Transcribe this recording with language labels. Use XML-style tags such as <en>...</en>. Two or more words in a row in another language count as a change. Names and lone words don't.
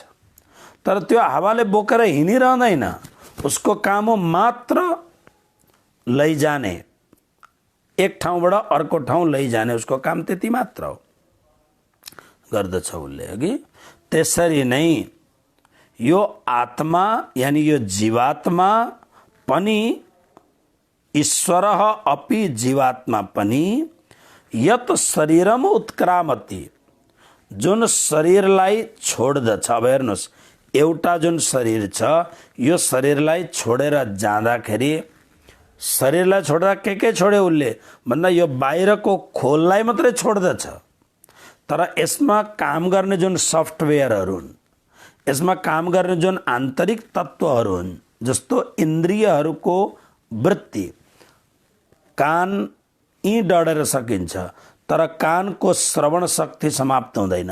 <ne>तर त्यो हावाले बोकेर हिँडिरहँदैन, उसको काम हो मात्र लैजाने, एक ठाउँबाट अर्को ठाउँ लैजाने, उसको काम त्यति मात्र हो, गर्दछ उसले। अघि त्यसरी नै यो आत्मा यानी यो जीवात्मा पनि</ne> <sa>ईश्वरः अपि</sa> <ne>जीवात्मा पनि</ne> <sa>यत शरीरम उत्क्रामति,</sa> <ne>जुन शरीरलाई छोड्दछ। अब हेर्नुहोस्, एउटा जुन शरीर छ यो शरीरलाई छोडेर जाँदाखेरि, शरीरलाई छोड्दा के छोड्यो उसले भन्दा यो बाहिरको खोललाई मात्रै छोड्दछ, तर यसमा काम गर्ने जुन सफ्टवेयरहरू हुन्, यसमा काम गर्ने जुन आन्तरिक तत्त्वहरू हुन्, जस्तो इन्द्रियहरूको वृत्ति, कान यी डढेर सकिन्छ तर कानको श्रवण शक्ति समाप्त हुँदैन।</ne>